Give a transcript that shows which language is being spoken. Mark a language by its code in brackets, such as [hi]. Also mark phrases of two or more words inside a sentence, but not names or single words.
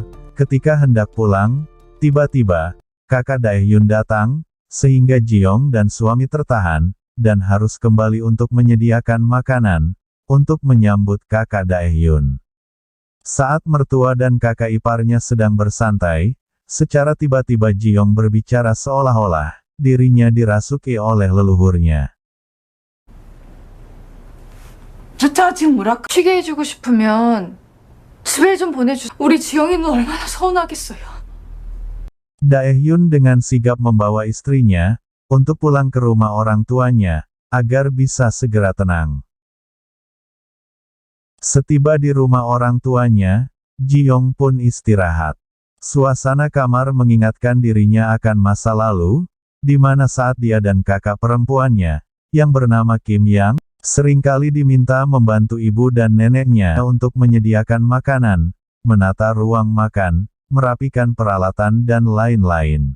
[id] Ketika hendak pulang, tiba-tiba, kakak Dae-hyun datang, sehingga Ji Young dan suami tertahan, dan harus kembali untuk menyediakan makanan, untuk menyambut kakak Dae-hyun. Saat mertua dan kakak iparnya sedang bersantai, secara tiba-tiba Ji Young berbicara seolah-olah, dirinya dirasuki oleh leluhurnya. [ko] 좋다, 지금 뭐랄까? 쉬게 해주고 싶으면 집에 좀 보내주. 우리 지영이는 얼마나 서운하겠어요. [id] Daehyun dengan sigap membawa istrinya untuk pulang ke rumah orang tuanya agar bisa segera tenang. Setiba di rumah orang tuanya, Ji-yong pun istirahat. Suasana kamar mengingatkan dirinya akan masa lalu, di mana saat dia dan kakak perempuannya, yang bernama Kim Yang, seringkali diminta membantu ibu dan neneknya untuk menyediakan makanan, menata ruang makan, merapikan peralatan dan lain-lain.